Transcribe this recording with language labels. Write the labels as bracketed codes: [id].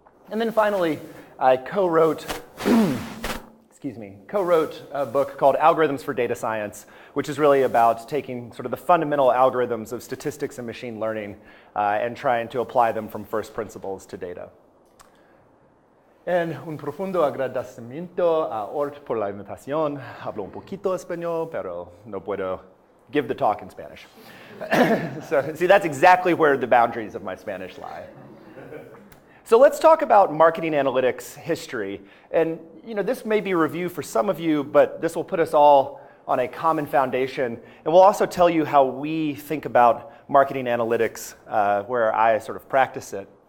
[en] And then finally, I co-wrote a book called Algorithms for Data Science, which is really about taking sort of the fundamental algorithms of statistics and machine learning and trying to apply them from first principles to data. [es] En un profundo agradecimiento a ORT por la invitación. Hablo un poquito español, pero no puedo give the talk in Spanish. [en] So, see, that's exactly where the boundaries of my Spanish lie. So let's talk about marketing analytics history. And this may be a review for some of you, but this will put us all on a common foundation. And we'll also tell you how we think about marketing analytics, where I sort of practice it.